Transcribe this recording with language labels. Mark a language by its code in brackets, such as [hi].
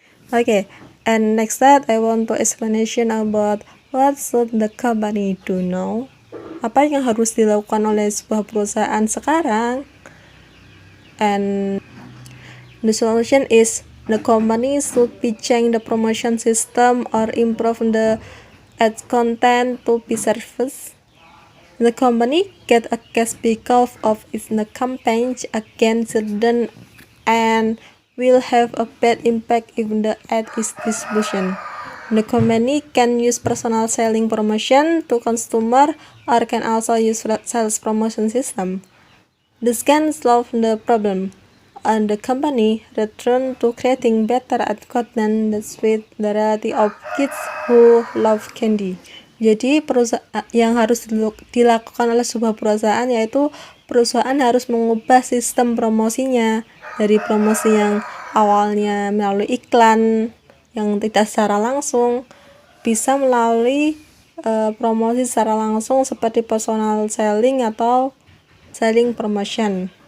[en] Okay, and next slide I want to explanation about what should the company do now? [id] Apa yang harus dilakukan oleh sebuah perusahaan sekarang? [en] And the solution is The company should be change the promotion system or improve the ad content to be service. The company get a cash because of its campaigns against children and will have a bad impact if the ad is distribution. The company can use personal selling promotion to consumer or can also use sales promotion system. This can solve the problem, and the company return to creating better ad content that suit the reality of kids who love candy. [id] Jadi yang harus dilakukan oleh sebuah perusahaan yaitu perusahaan harus mengubah sistem promosinya dari promosi yang awalnya melalui iklan yang tidak secara langsung bisa melalui promosi secara langsung seperti personal selling atau selling promotion.